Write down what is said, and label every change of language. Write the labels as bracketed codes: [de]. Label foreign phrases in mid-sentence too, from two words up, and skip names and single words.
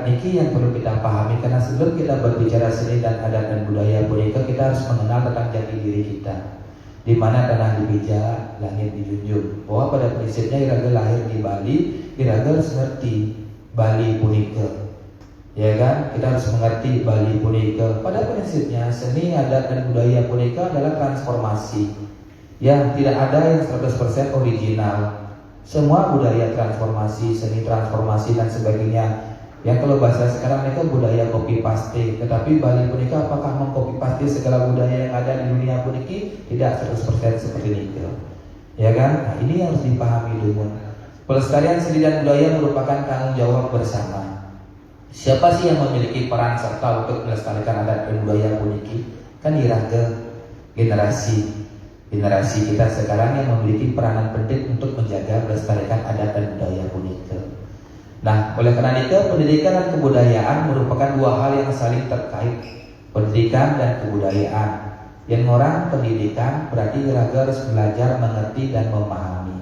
[id] Ini yang perlu kita pahami, karena sebelum kita berbicara seni dan adat dan budaya punika, kita harus mengenal tentang jati diri kita. Di mana tanah dipijak, langit dijunjung. Bahwa pada prinsipnya Iraga lahir di Bali, Iraga harus mengerti Bali punika, ya kan? Kita harus mengerti Bali punika. Pada prinsipnya seni, adat dan budaya punika adalah transformasi. Ya, tidak ada yang 100% original. Semua budaya transformasi, seni transformasi dan sebagainya. Yang kalau bahasa sekarang itu budaya [en] copy paste. [id] Tetapi Bali punika apakah mengcopy paste segala budaya yang ada di dunia puniki? Tidak 100% seperti itu. Ya kan? Nah, ini harus dipahami dulu. Pelestarian seni dan budaya merupakan tanggung jawab bersama. Siapa sih yang memiliki peran serta untuk melestarikan adat dan budaya puniki? Kan Iraga generasi kita sekarang yang memiliki peranan penting untuk menjaga melestarikan adat dan budaya punika. Nah, oleh karena itu pendidikan dan kebudayaan merupakan dua hal yang saling terkait. Pendidikan dan kebudayaan. Yang orang pendidikan berarti Iraga harus belajar, mengerti dan memahami.